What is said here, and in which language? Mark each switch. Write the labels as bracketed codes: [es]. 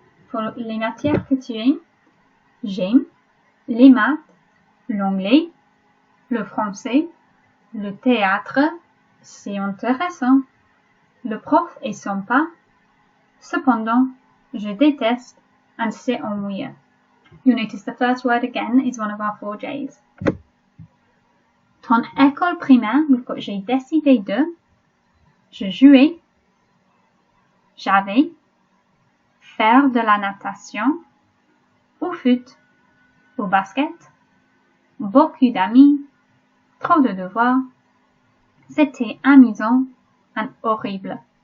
[fr] Pour les matières que tu aimes, j'aime les maths, l'anglais, le français, le théâtre, c'est intéressant. Le prof est sympa. Cependant, je déteste and c'est ennuyeux. [en] You'll notice the first word again is one of our 4Js. [fr] Ton école primaire, [en] we've got [fr] j'ai décidé de, je jouais, j'avais, faire de la natation, au foot, au basket, beaucoup d'amis, trop de devoirs, c'était amusant and horrible.